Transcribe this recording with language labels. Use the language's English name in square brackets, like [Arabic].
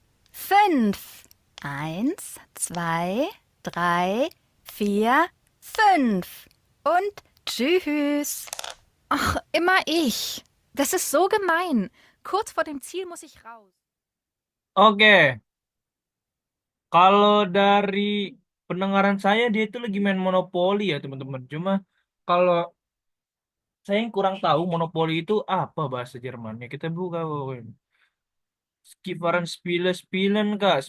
[German] 5. 1, 2, 3, 4, 5. Und tschüss. Ach, immer ich. Das ist so gemein. Kurz vor dem Ziel muss ich raus. [Indonesian] Oke, kalau dari pendengaran saya dia itu lagi main monopoli ya teman-teman. Cuma kalau saya yang kurang tahu monopoli itu apa bahasa Jermannya. Kita buka. Skifaran spiele-spielen kak.